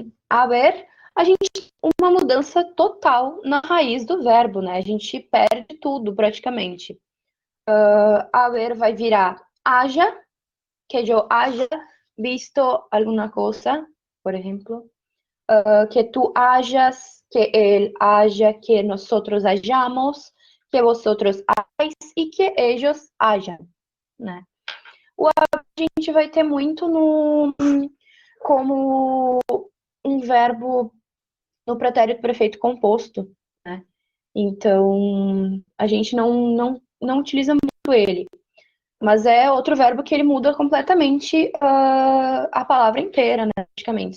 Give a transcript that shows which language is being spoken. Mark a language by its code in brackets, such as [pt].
[pt] Haver, a gente tem uma mudança total na raiz do verbo, né? A gente perde tudo, praticamente. Haver vai virar haja, que eu haja visto alguma coisa, por exemplo. [es] Que tu hayas, que él haya, que nosotros hayamos, que vosotros hayáis e que ellos hayan, né? [pt] O a gente vai ter muito no como um verbo no pretérito perfeito composto, né? Então, a gente não utiliza muito ele. Mas é outro verbo que ele muda completamente a palavra inteira, né? Praticamente.